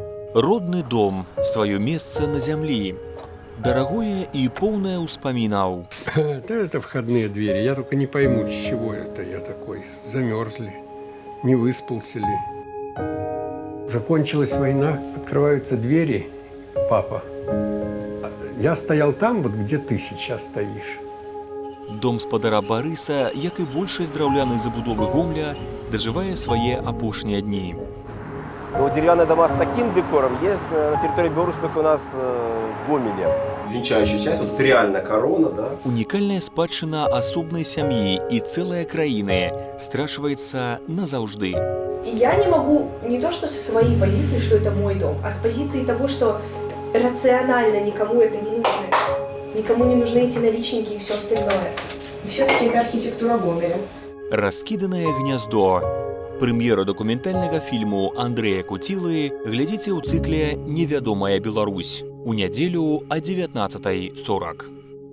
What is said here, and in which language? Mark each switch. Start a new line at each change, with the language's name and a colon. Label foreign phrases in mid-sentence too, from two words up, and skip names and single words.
Belarusian: Родны дом, сваё месца на зямлі. Дарагое і поўнае ўспамінаў.
Russian: Да, это входные двери. Я только не пойму, с чего это я такой. Замерзли, не выспался ли. Закончилась война, открываются двери, папа. Я стоял там, вот где ты сейчас стоишь.
Belarusian: Дом спадара Барыса, як і большасць драўлянай забудовы Гомля, дажывае свае апошнія дні.
Russian: Но деревянные дома с таким декором есть на территории Беларуси только у нас в Гомеле. Венчающая часть, вот реально корона, да.
Belarusian: Унікальная спадчына асобнай сям'і і цэлая краіны страчваецца назаўжды.
Russian: И я не могу не то что со своей позиции, что это мой дом, а с позиции того, что рационально никому это не нужно. Никому не нужны эти наличники и все остальное. И все-таки это архитектура Гомеля.
Belarusian: Раскіданае гняздо. Прэм'еру дакументальнага фільму Андрэя Куцілы глядзіце ў цыкле «Невядомая Беларусь» у нядзелю о 19:40.